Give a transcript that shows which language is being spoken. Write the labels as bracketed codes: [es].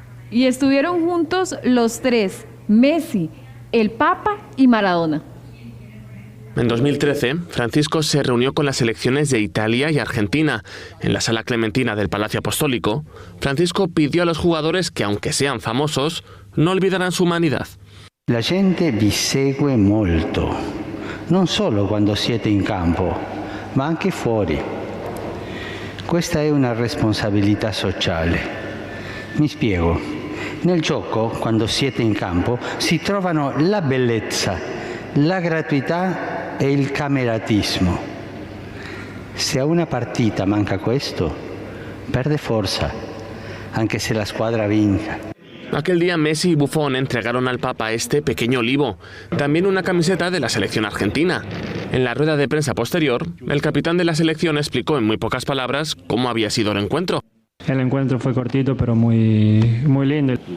[es] Y estuvieron juntos los tres, Messi, el Papa y Maradona. En 2013, Francisco se reunió con las selecciones de Italia y Argentina. En la Sala Clementina del Palacio Apostólico, Francisco pidió a los jugadores que, aunque sean famosos, no olvidaran su humanidad. [it] La gente vi segue molto, non solo quando siete in campo, ma anche fuori. Questa è una responsabilità sociale. Mi spiego. Nel gioco, quando siete in campo, si trovano la bellezza, la gratuità e il cameratismo. Se a una partita manca questo, perde forza, anche se la squadra vinca. [es] Aquel día Messi y Buffon entregaron al Papa este pequeño olivo, también una camiseta de la selección argentina. En la rueda de prensa posterior, el capitán de la selección explicó en muy pocas palabras cómo había sido el encuentro. El encuentro fue cortito, pero muy lindo.